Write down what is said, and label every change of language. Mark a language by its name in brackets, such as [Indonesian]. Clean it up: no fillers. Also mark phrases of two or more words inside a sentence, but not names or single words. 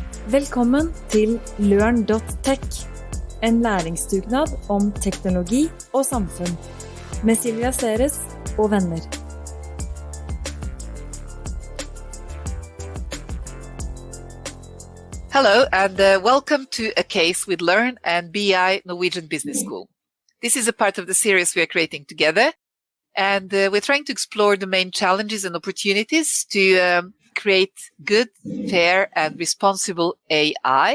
[Norwegian] Velkommen til LØRN.tech, en læringsdugnad om teknologi og samfunn, med Silvija og venner. [English] Hello and welcome to a case with LØRN and BI Norwegian Business School. This is a part of the series we are creating together, and we're trying to explore the main challenges and opportunities to create good, fair, and responsible AI.